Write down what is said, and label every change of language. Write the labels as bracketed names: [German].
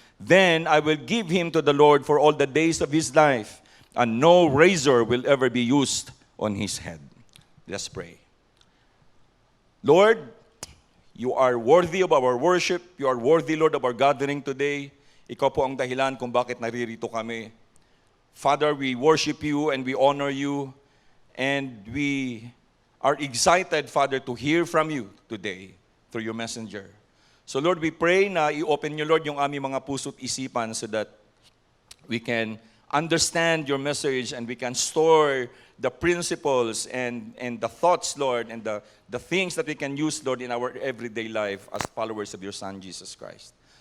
[English] Then I will give him to the Lord for all the days of his life, and no razor will ever be used on his head. Let's pray. Lord, you are worthy of our worship. You are worthy, Lord, of our gathering today. [Filipino] Ikaw po ang dahilan kung bakit naririto kami. [English] Father, we worship you and we honor you. And we are excited, Father, to hear from you today through your messenger. So Lord, we pray [Filipino] na i-open niyo, [English] Lord, [Filipino] yung aming mga puso't isipan [English] so that we can understand your message and we can store the principles and the thoughts, Lord, and the things that we can use, Lord, in our everyday life as followers of your Son, Jesus Christ.